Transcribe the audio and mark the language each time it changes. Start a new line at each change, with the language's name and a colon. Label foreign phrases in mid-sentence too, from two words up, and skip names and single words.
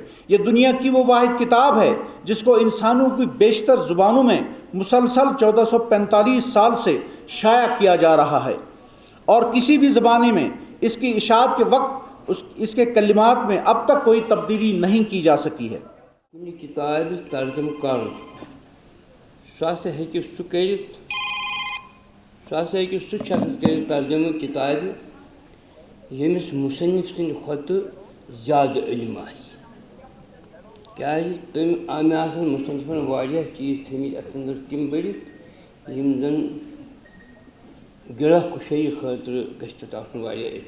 Urdu: یہ دنیا کی وہ واحد کتاب ہے جس کو انسانوں کی بیشتر زبانوں میں مسلسل 1445 سال سے شائع کیا جا رہا ہے، اور کسی بھی زبانے میں اس کی اشاعت کے وقت اس کے کلمات میں اب تک کوئی تبدیلی نہیں کی جا سکی ہے.
Kashmiri: کُنہِ کِتابہِ ترجمہٕ کَرُن سُہ ہسا ہیٚکہِ سُہ کٔرِتھ، سُہ ہسا ہیٚکہِ سُہ شخص کٔرِتھ ترجمہٕ کِتابہِ ییٚمِس مُصنِف سٕنٛدِ کھۄتہٕ زیادٕ علم آسہِ. کیٛازِ مےٚ آسن مُصنِفن واریاہ چیٖز تھٲیمٕتۍ اَتھ انٛدر تِم بٔرِتھ یِم زن گِرہ کُشٲیی خٲطرٕ گژھِ تَتھ آسُن واریاہ علم.